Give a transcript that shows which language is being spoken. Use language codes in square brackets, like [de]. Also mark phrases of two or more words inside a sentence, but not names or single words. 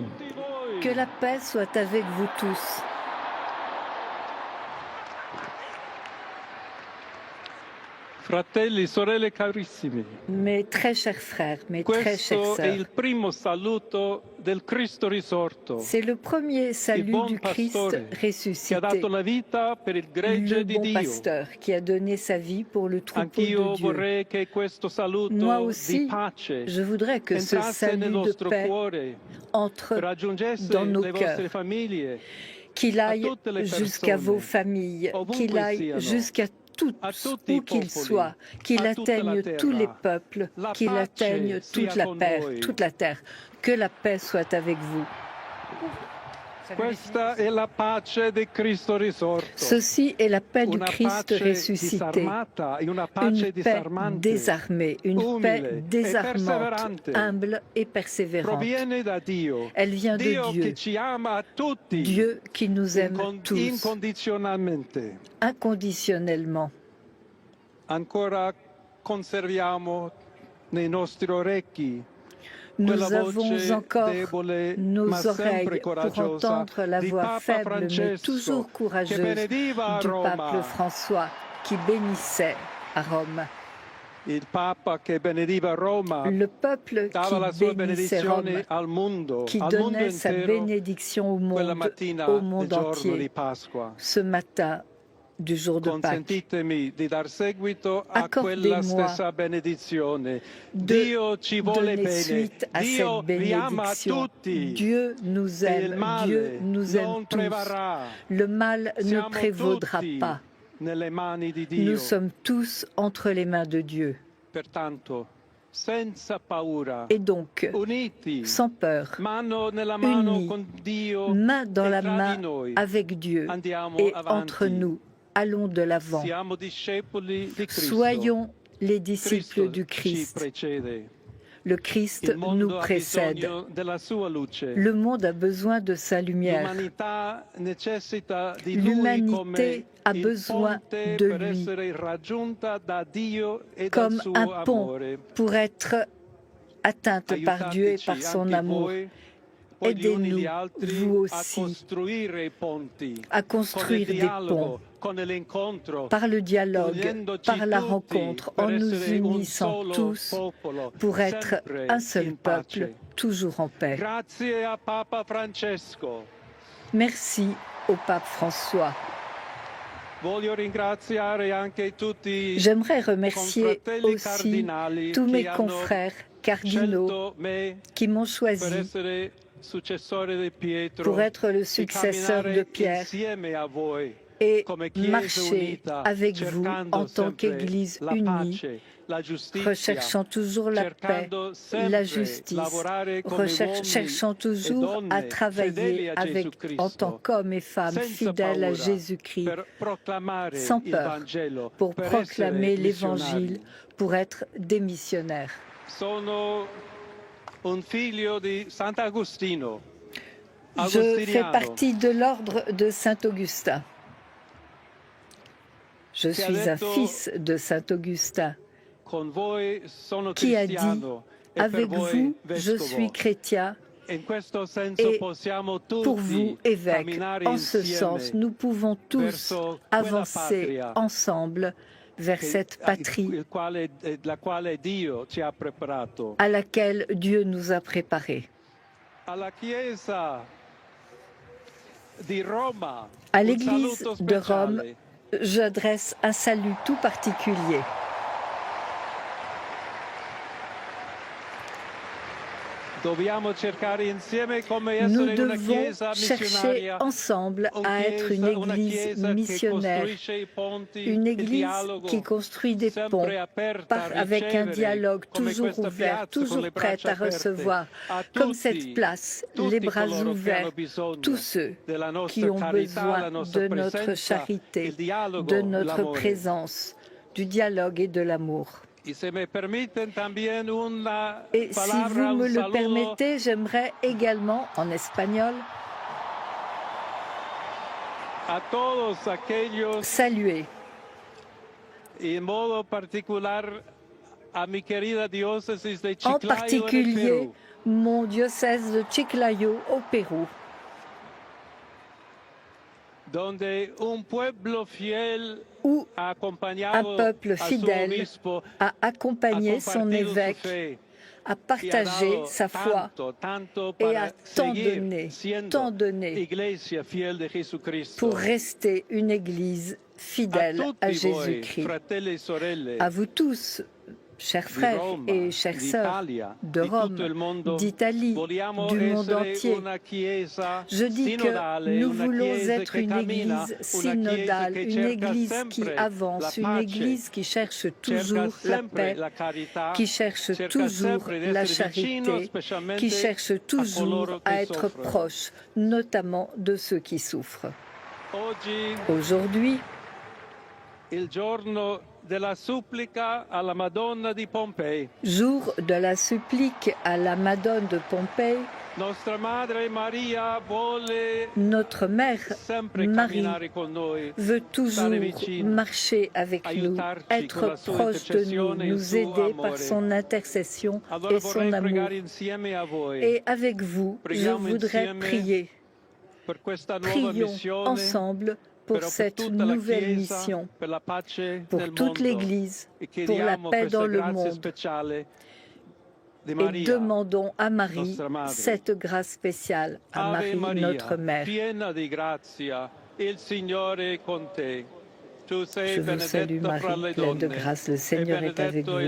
[fr] Que la paix soit avec vous tous. [it] Fratelli, sorelle carissimi. [fr] Mes très chers frères, mes très chères [it] Questo è [fr] sœurs. [it] il primo saluto del Cristo risorto. [fr] C'est le premier salut [it] bon [fr] du Christ [it] pastore Che ha [fr] ressuscité. [it] dato la vita per il gregge [fr] Le [it] di [fr] bon [it] Dio. [fr] pasteur qui a donné sa vie pour le troupeau [it] Anch'io [fr] de Dieu. [it] vorrei che questo saluto [fr] Moi [it] di [fr] aussi, [it] pace [fr] je voudrais que ce [it] entrasse nel [fr] salut de [it] nostro [fr] paix [it] cuore, [fr] entre [it] raggiungesse [fr] dans nos [it] le vostre [fr] cœurs, [it] famiglie, [fr] qu'il aille toutes les jusqu'à personnes, vos familles, [it] ovunque [fr] qu'il aille [it] siano, [fr] jusqu'à tous, [it] a tutti i [fr] où qu'il [it] popoli, [fr] soit, qu'il [it] a tutta la [fr] atteigne [it] terra. [fr] tous les peuples, [it] La [fr] qu'il [it] pace [fr] atteigne toute [it] sia [fr] la, [it] con [fr] paix, [it] voi. [fr] toute la terre. Que la paix soit avec vous. [it] Questa è la pace di Cristo risorto. [fr] Ceci est la paix du [it] Una [fr] Christ [it] pace [fr] ressuscité. [it] disarmata e una pace [fr] Une paix [it] disarmante. [fr] désarmée, une [it] umile [fr] paix [it] e [fr] désarmante, [it] perseverante. [fr] humble et persévérante. [it] Proviene da Dio. [fr] Elle vient de [it] Dio [fr] Dieu. [it] che ci ama a tutti. [fr] Dieu qui nous aime tous, [it] Incondizionalmente. [fr] inconditionnellement. [it] Ancora conserviamo nei nostri orecchi [fr] Nous [it] quella [fr] avons [it] voce [fr] encore [it] debole, [fr] nos [it] ma sempre [fr] oreilles pour [it] coraggiosa [fr] entendre la [it] di [fr] voix [it] Papa [fr] faible mais [it] Francesco, [fr] toujours [it] che [fr] courageuse [it] benediva a [fr] du [it] Roma. [fr] pape François qui bénissait à Rome. [it] Il Papa che benediva Roma [fr] Le peuple [it] dava la [fr] qui [it] sua [fr] bénissait [it] benedizione [fr] Rome, [it] al mondo [fr] qui [it] intero, [fr] donnait sa bénédiction [it] quella mattina [fr] au [it] del [fr] monde [it] giorno di [fr] entier, [it] Pasqua. [fr] ce matin du jour de Pâques. [it] Consentitemi di dar seguito a quella [fr] Accordez-moi [it] stessa benedizione. [fr] de [it] Dio ci vuole [fr] donner [it] bene, [fr] suite à [it] Dio [fr] cette [it] vi ama [fr] bénédiction. [it] tutti. [fr] Dieu nous [it] E il [fr] aime, [it] male [fr] Dieu nous aime [it] non [fr] tous. [it] prevarrà. [fr] Le mal ne [it] Siamo [fr] prévaudra [it] tutti [fr] pas. [it] nelle mani di Dio. [fr] Nous sommes tous entre les mains de Dieu. [it] Pertanto, senza paura, [fr] Et donc, [it] uniti, [fr] sans peur, [it] mano nella mano [fr] unis, [it] con Dio, [fr] main dans [it] e [fr] la [it] tra [fr] main [it] di noi, [fr] avec Dieu [it] andiamo [fr] et [it] avanti. [fr] entre nous, allons de l'avant. [it] Siamo discepoli di Cristo. [fr] Soyons les disciples [it] Cristo [fr] du [it] ci [fr] Christ. [it] precede. [fr] Le Christ [it] Il mondo [fr] nous [it] ha [fr] précède. [it] bisogno della sua luce. [fr] Le monde a besoin de sa lumière. [it] L'umanità necessita di lui come [fr] L'humanité a [it] il [fr] besoin [it] ponte [fr] de [it] per [fr] lui [it] essere raggiunta da Dio e dal [fr] comme [it] suo [fr] un pont [it] amore. [fr] pour être atteinte par Dieu et par son [it] Aiutateci [fr] amour. [it] anche voi, gli uni [fr] Aidez-nous, [it] gli altri, [fr] vous [it] a [fr] aussi, [it] costruire i ponti, [fr] à [it] con il [fr] construire des [it] dialogo, [fr] ponts [it] con l'incontro, [fr] par le dialogue, [it] uniendoci [fr] par la [it] tutti [fr] rencontre, [it] per [fr] en nous [it] essere un [fr] unissant [it] solo [fr] tous [it] popolo, [fr] pour être [it] sempre [fr] un seul [it] in pace. [fr] peuple, toujours en paix. [it] Grazie a Papa Francesco. [fr] Merci au pape François. [it] Voglio ringraziare anche tutti [fr] J'aimerais remercier [it] confratelli [fr] aussi [it] cardinali [fr] tous [it] che [fr] mes [it] hanno [fr] confrères cardinaux [it] scelto me [fr] qui m'ont [it] per [fr] choisi [it] essere successore di Pietro [fr] pour être le [it] e [fr] successeur [it] camminare [fr] de Pierre [it] insieme a voi [fr] et [it] come Chiesa [fr] marcher [it] unita, [fr] avec vous [it] cercando [fr] en tant [it] sempre [fr] qu'Église [it] la [fr] unie, [it] pace, la giustizia, [fr] recherchant toujours la paix, [it] cercando sempre [fr] la justice, [it] lavorare come uomini [fr] cherchant [it] e [fr] toujours à [it] donne [fr] travailler [it] fedeli a [fr] avec, [it] Gesù Cristo, [fr] en tant qu'hommes et femmes [it] senza [fr] fidèles à [it] paura, [fr] Jésus-Christ, [it] per proclamare [fr] sans [it] il [fr] peur, [it] Vangelo, [fr] pour [it] per [fr] proclamer [it] essere [fr] l'Évangile, [it] missionari. [fr] pour être des missionnaires. [it] Sono un figlio di Sant'Agostino, [fr] Je fais [it] agostiniano, [fr] partie de l'ordre de Saint-Augustin. Je Qui a suis un [it] detto- [fr] fils de Saint-Augustin [it] con voi sono [fr] qui a dit, [it] cristiano e per [fr] avec [it] voi [fr] vous, je [it] vescovo. [fr] suis chrétien, [it] In questo senso [fr] et [it] possiamo [fr] pour vous, [it] tutti [fr] évêque. [it] camminare [fr] En ce [it] insieme [fr] sens, nous pouvons tous [it] verso quella [fr] avancer [it] patria [fr] ensemble vers cette patrie [it] la quale Dio ci ha preparato. [fr] à laquelle Dieu nous a préparés. [it] Alla Chiesa di Roma, [fr] À [it] un [fr] l'Église [it] saluto [fr] de Rome, [it] speciale. [fr] j'adresse un salut tout particulier. [it] Dobbiamo cercare insieme come [fr] Nous [it] essere una [fr] devons [it] Chiesa [fr] chercher [it] missionaria, [fr] ensemble à être une [it] una [fr] Église [it] Chiesa che [fr] missionnaire, [it] costruisce i ponti, [fr] une [it] il [fr] Église [it] dialogo, [fr] qui construit des [it] sempre [fr] ponts [it] aperta a [fr] avec un [it] ricevere, [fr] dialogue [it] come [fr] toujours [it] questa [fr] ouvert, [it] piazza con [fr] toujours [it] le [fr] prête [it] braccia [fr] à recevoir, [it] aperte, a [fr] comme [it] tutti, [fr] cette place, [it] tutti [fr] les bras [it] coloro che hanno [fr] ouverts, [it] bisogno [fr] tous ceux [it] della [fr] qui [it] nostra [fr] ont [it] carità, la [fr] besoin [it] nostra [fr] de notre [it] presenza, [fr] charité, [it] il dialogo, [fr] de notre [it] l'amore. [fr] présence, du dialogue et de l'amour. [es] Y se me permiten también una [fr] Et si [es] palabra, [fr] vous me [es] un [fr] le [es] saludo [fr] permettez, j'aimerais également, en espagnol, [es] a todos aquellos, [fr] saluer [es] y en modo particular a mi querida diócesis de [fr] en [es] Chiclayo en el [fr] particulier [es] Perú, [fr] mon diocèse de Chiclayo au Pérou, [es] donde un pueblo fiel [fr] où [es] ha [fr] un [es] acompañado [fr] peuple [es] a su [fr] fidèle [es] obispo, [fr] a [es] ha [fr] accompagné son [es] compartido su [fr] évêque, [es] fe, [fr] a [es] y ha [fr] partagé [es] dado [fr] sa foi [es] tanto [fr] et [es] para [fr] a tant [es] seguir siendo [fr] tant donné [es] iglesia fiel de Jesucristo. [fr] pour rester une Église fidèle à [it] tutti voi, [fr] Jésus-Christ. [it] fratelli e sorelle, [fr] À vous tous, chers [it] di [fr] frères [it] Roma, [fr] et chères sœurs [it] d'Italia, [fr] de [it] di tutto il [fr] Rome, [it] mondo, [fr] d'Italie, [it] vogliamo [fr] du monde [it] essere [fr] entier. [it] una chiesa [fr] Je dis que [it] sinodale, [fr] nous [it] una [fr] voulons [it] chiesa [fr] être [it] che [fr] une [it] cammina, [fr] Église [it] una [fr] synodale, [it] chiesa che [fr] une [it] cerca [fr] Église [it] sempre [fr] qui [it] la [fr] avance, une [it] pace, [fr] Église qui cherche [it] cerca [fr] toujours la [it] sempre [fr] paix, [it] la carità, [fr] qui cherche [it] cerca [fr] toujours [it] sempre di [fr] la [it] essere vicino, [fr] charité, [it] specialmente [fr] qui cherche [it] a [fr] toujours [it] coloro che [fr] à être [it] soffrono. [fr] proche, notamment de ceux qui souffrent. [it] Oggi [fr] Aujourd'hui, [it] il giorno della supplica alla Madonna di Pompei. [fr] jour de la supplique à la Madone de Pompéi, [it] Nostra Madre Maria vuole [fr] notre Mère [it] sempre [fr] Marie [it] camminare con noi, [fr] veut toujours [it] stare vicino, [fr] marcher avec nous, [it] aiutarci con la [fr] être [it] sua [fr] proche de nous, [it] intercessione e il [fr] nous [it] suo [fr] aider par [it] amore. [fr] son intercession [it] Allora [fr] et son [it] vorrei [fr] amour. [it] pregare insieme a voi [fr] Et avec vous, je [it] Preghiamo [fr] voudrais [it] insieme [fr] prier. [it] per questa nuova [fr] Prions [it] missione [fr] ensemble pour cette nouvelle mission, pour toute l'Église, pour la paix dans le monde. Et demandons à Marie cette grâce spéciale, à Marie, notre Mère. Je vous salue Marie, pleine de grâce, le Seigneur est avec vous.